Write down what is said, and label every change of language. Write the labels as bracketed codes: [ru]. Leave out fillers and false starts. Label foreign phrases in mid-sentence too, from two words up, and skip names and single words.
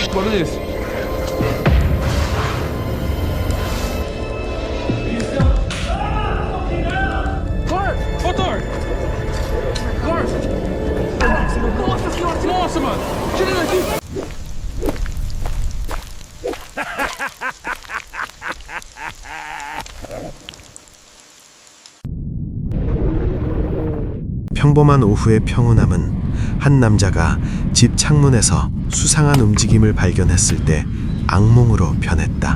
[en] at this. Clark, motor. Clark. [pt] Nossa, mano. Tira ele daqui. [ko] 평범한 오후의 평온함은 한 남자가 집 창문에서 수상한 움직임을 발견했을 때 악몽으로 변했다.